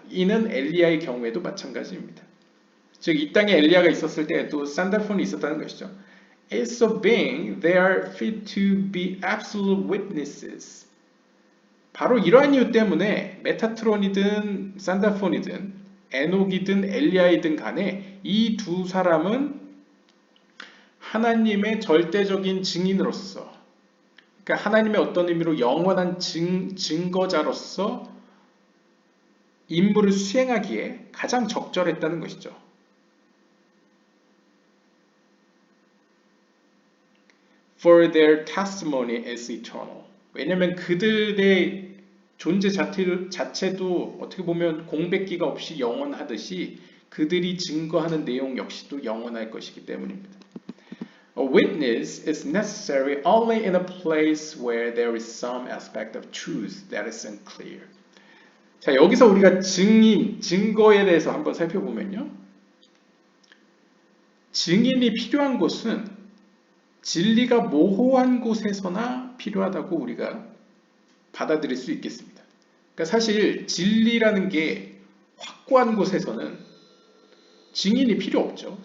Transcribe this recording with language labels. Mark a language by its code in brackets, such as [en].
[ko] 이는 엘리야의 경우에도 마찬가지입니다. 즉 이 땅에 엘리야가 있었을 때에도 산다폰이 있었다는 것이죠. [en] As a being, they are fit to be absolute witnesses. [ko] 바로 이러한 이유 때문에 메타트론이든 산다폰이든 에녹이든 엘리야이든 간에 이 두 사람은 하나님의 절대적인 증인으로서, 그러니까 하나님의 어떤 의미로 영원한 증거자로서 임무를 수행하기에 가장 적절했다는 것이죠. [en] For their testimony is eternal. [ko] 왜냐하면 그들의 존재 자체도 어떻게 보면 공백기가 없이 영원하듯이 그들이 증거하는 내용 역시도 영원할 것이기 때문입니다. [en] A witness is necessary only in a place where there is some aspect of truth that is unclear. [ko] 자, 여기서 우리가 증거에 대해서 한번 살펴보면요. 증인이 필요한 곳은 진리가 모호한 곳에서나 필요하다고 우리가 받아들일 수 있겠습니다. 그러니까 사실 진리라는 게 확고한 곳에서는 증인이 필요 없죠.